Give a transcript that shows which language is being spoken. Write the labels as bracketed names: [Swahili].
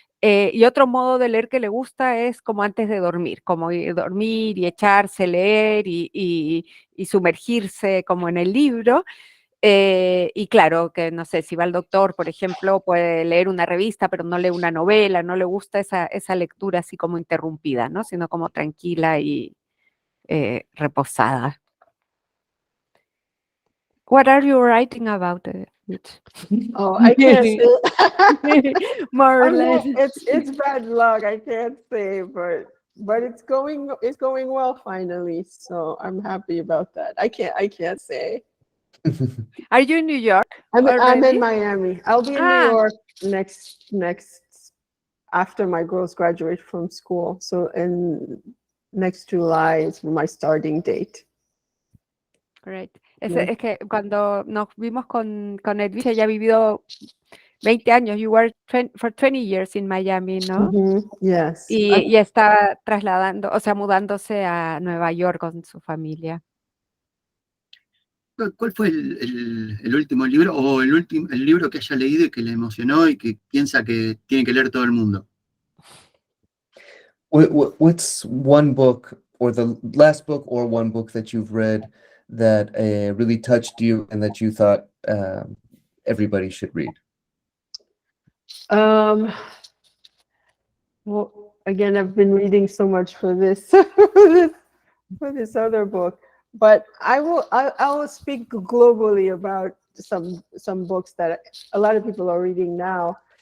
[Spanish] Y otro modo de leer que le gusta es como antes de dormir, como dormir y echarse, leer y sumergirse como en el libro. Y claro, que no sé, si va al doctor, por ejemplo, puede leer una revista, pero no lee una novela, no le gusta esa lectura así como interrumpida, ¿no? Sino como tranquila y reposada. [English] What are you writing about, Edwidge? Oh, I can't say. More or I know less. it's bad luck. I can't say, but it's going well finally. So I'm happy about that. I can't say. Are you in New York I'm already? in Miami. I'll be in New York next after my girls graduate from school. So in next July is my starting date. Great. Yeah. [Spanish] Es que cuando nos vimos con Edwidge, ella ha vivido 20 años. [English] You were for 20 years in Miami, [Spanish] ¿no? [English] Yes. [Spanish] Y está trasladando, o sea, mudándose a Nueva York con su familia. ¿Cuál fue el último libro o el libro que haya leído y que le emocionó y que piensa que tiene que leer todo el mundo? [English] What's one book or the last book or one book that you've read that really touched you and that you thought everybody should read? Well, again, I've been reading so much for this for this other book, but I will speak globally about some books that a lot of people are reading now.